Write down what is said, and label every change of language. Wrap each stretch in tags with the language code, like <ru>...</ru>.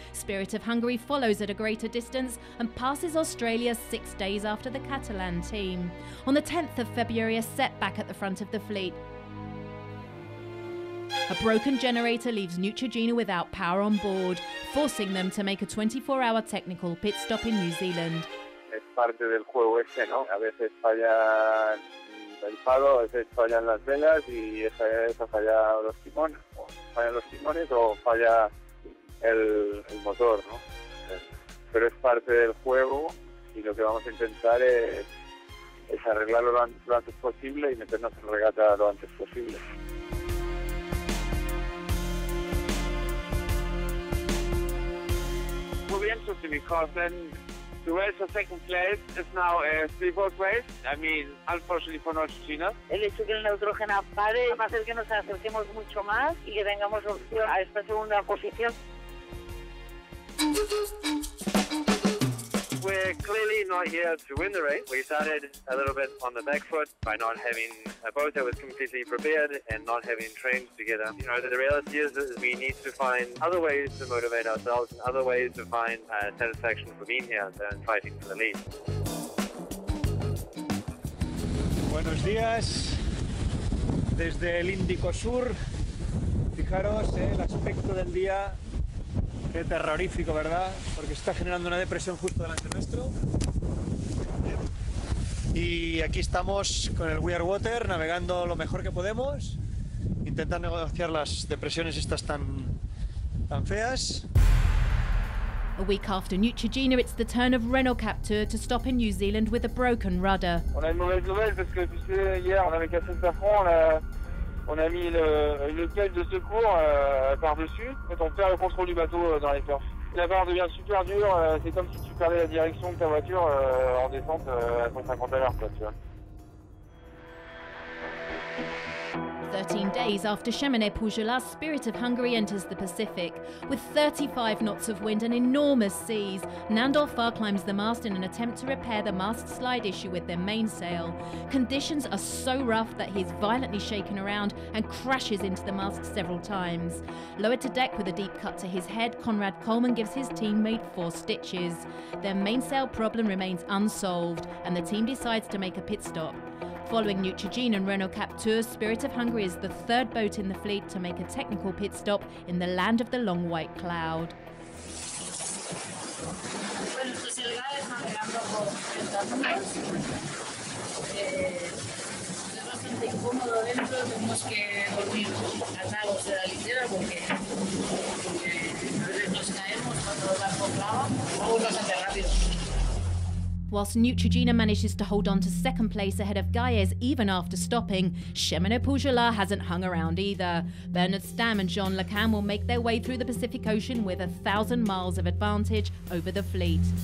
<en>Spirit of Hungary follows at a greater distance and passes Australia 6 days after the Catalan team. On the 10th of February, a setback at the front of the fleet. A broken generator leaves Neutrogena without power on board, forcing them to make a 24-hour technical pit stop in New Zealand.</en> <es>Es parte del juego este, ¿no? A veces falla el palo, a veces fallan las velas y esa falla los timones, o fallan los timones o falla el motor, ¿no? Pero es parte del juego y lo que vamos a intentar es arreglarlo lo antes posible y meternos en regata lo antes posible.</es> <en>Will be interesting because then the race for second place is now a speedboat race. I mean, unfortunately for Neutrogena.</en> <es>El hecho que el Neutrogena pare va a hacer que nos acerquemos mucho más y que tengamos opción a esta segunda posición.</es> <en>We're clearly not here to win the race. We started a little bit on the back foot by not having a boat that was completely prepared and not having trained together. You know, the reality is that we need to find other ways to motivate ourselves and other ways to find satisfaction for being here than fighting for the lead.</en> <es>Buenos días desde el Índico Sur. Fijaros el aspecto del día. Qué terrorífico, ¿verdad? Porque está generando una depresión justo delante nuestro. Y aquí estamos con el We Are Water, navegando lo mejor que podemos, intentando negociar las depresiones estas tan feas.</es> <en>A week after Neutrogena, it's the turn of Renault Captur to stop in New Zealand with a broken rudder.</en> <fr>On a une mauvaise nouvelle parce que tu sais, hier on avait cassé le safran, on a mis une caisse de secours par-dessus. En fait, on perd le contrôle du bateau dans les surfs. La barre devient super dure, c'est comme si tu perdais la direction de ta voiture en descente à 150 à l'heure, tu vois.</fr> <en>13 days after Cheminée-Poujola's Spirit of Hungary enters the Pacific. With 35 knots of wind and enormous seas, Nandor Fa climbs the mast in an attempt to repair the mast slide issue with their mainsail. Conditions are so rough that he's violently shaken around and crashes into the mast several times. Lowered to deck with a deep cut to his head, Conrad Coleman gives his teammate 4 stitches. Their mainsail problem remains unsolved, and the team decides to make a pit stop. Following Neutrogena and Renault Captur, Spirit of Hungary is the 3rd boat in the fleet to make a technical pit stop in the land of the long white cloud.</en> <es>Bueno, esto es el GAES navegando por Estados Unidos. Es bastante incómodo dentro, tenemos que dormir atados de la litera porque a veces nos caemos cuando el barco clava. Vamos bastante rápido.</es> <en>Whilst Neutrogena manages to hold on to 2nd place ahead of Gaes even after stopping, Cheminée-Poujola's hasn't hung around either. Bernard Stamm and Jean Le Cam will make their way through the Pacific Ocean with 1,000 miles of advantage over the fleet.</en>